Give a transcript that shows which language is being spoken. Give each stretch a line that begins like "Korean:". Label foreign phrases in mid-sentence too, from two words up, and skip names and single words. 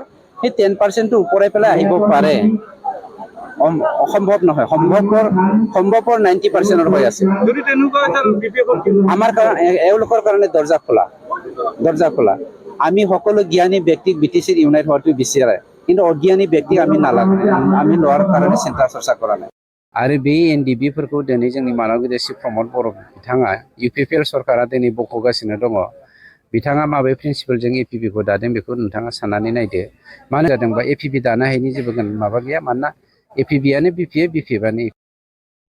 Assamese: সেই 10% ওপৰাই পেলাই আহিব পাৰে, অসম্ভৱ নহয়। সম্ভৱপৰ 90% হৈ আছে। আমাৰ এওঁলোকৰ কাৰণে দৰ্জা খোলা। আমি সকলো জ্ঞানী ব্যক্তিক বিটিচিত ইউনাইট হোৱাটো বিচাৰে, কিন্তু অজ্ঞানী ব্যক্তিক আমি নালাগে, আমি লোৱাৰ কাৰণে চিন্তা চৰ্চা কৰা নাই।
Bodo: आरो बे एनडिबिफोरखौ दिनै जोंनि मानाव गिदिर प्रमद बर' बिथाङा इउपिपिएल सरकारा दिनै बख'गासिनो दङ। बिथाङा माबे प्रिन्सिपालजों एपिपिखौ दादों बेखौ नोंथाङा साननानै नायदो। मानो जादोंबा एपिपि दानो हायिनि जेबो माबा गैया। मानोना एपिपिआनो बिपिएफ, बिपिएफआनो